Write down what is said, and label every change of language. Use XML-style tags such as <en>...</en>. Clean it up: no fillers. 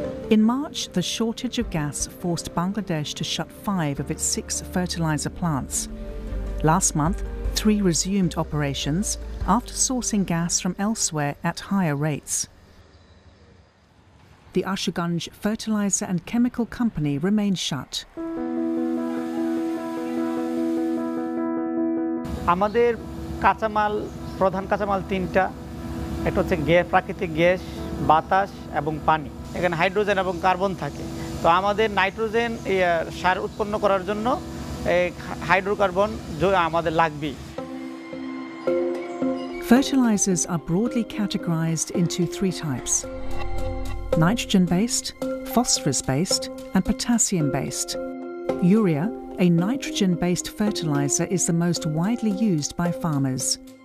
<en>In March, the shortage of gas forced Bangladesh to shut five of its six fertilizer plants. Last month, three resumed operations after sourcing gas from elsewhere at higher rates. The Ashurganj Fertilizer and Chemical Company remains shut.</en> <bn>আমাদের কাঁচামাল প্রধান কাঁচামাল তিনটা এটা হচ্ছে gas প্রাকৃতিক gas বাতাস এবং পানি এখানে হাইড্রোজেন এবং কার্বন থাকে তো আমাদের নাইট্রোজেন সার উৎপন্ন করার জন্য এই হাইড্রোকার্বন আমাদের লাগবে</bn> <en>Fertilizers are broadly categorized into three types: nitrogen-based, phosphorus-based, and potassium-based. Urea, a nitrogen-based fertilizer, is the most widely used by farmers.</en>